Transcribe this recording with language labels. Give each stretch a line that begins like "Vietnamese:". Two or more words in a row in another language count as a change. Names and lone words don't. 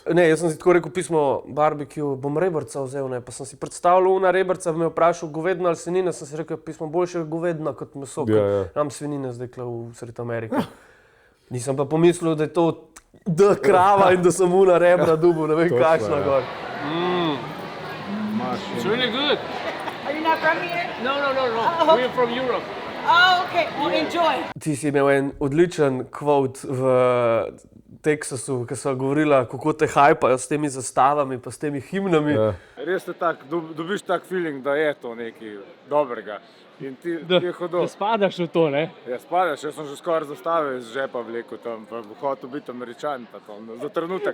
Slovenian: Ne, jaz sem si tako rekel pismo barbecue, bom rebrca vzel, ne, pa sem si predstavljal una rebrca, me vprašal govedna ali svinina, sem si rekel pismo boljše govedna kot meso, ker imam svinine zdaj v sred Amerike. Nisem pa pomislil, da je to krava in da sem una rebra dubu, ne vem kakšna gor.
English: It's really good. Are you not from here? No. We're from Europe. Oh, okay. Well, enjoy.
Slovenian: Ti si imel en odličen quote v Teksasu, ki so govorila, kako te hajpajo s temi zastavami pa s temi himnami. Res je tak, dobiš tak feeling, da je to nekaj dobrega. In ti je hodil. Da spadaš v to, ne? Ja, spadaš, jaz sem že skoraj zastave iz žepa vlekel tam, pa hotel biti Američan, pa to, za trenutek.